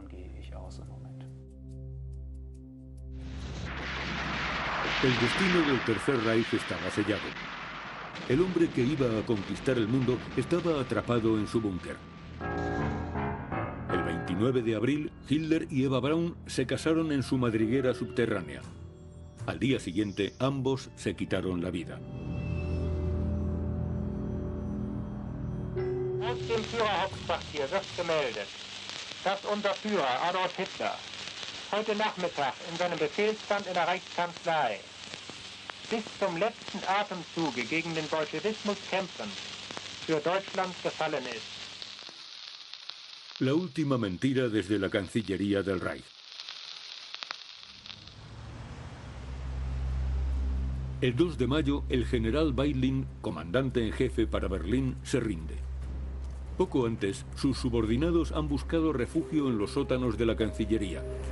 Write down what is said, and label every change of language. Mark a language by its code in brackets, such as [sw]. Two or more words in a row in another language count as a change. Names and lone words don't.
[es] El destino del Tercer Reich estaba sellado. El hombre que iba a conquistar el mundo estaba atrapado en su búnker. El 29 de abril, Hitler y Eva Braun se casaron en su madriguera subterránea. Al día siguiente, ambos se quitaron la vida. [de] Aus dem Führerhauptquartier wird gemeldet, dass unser Führer Adolf Hitler heute Nachmittag in seinem Befehlsstand in der Reichskanzlei bis zum letzten Atemzuge gegen den Bolschewismus kämpfen, für Deutschland gefallen ist. [es] La última mentira desde la Cancillería del Reich. El 2 de mayo, el general Weidling, comandante en jefe para Berlín, se rinde. Poco antes, sus subordinados han buscado refugio en los sótanos de la Cancillería.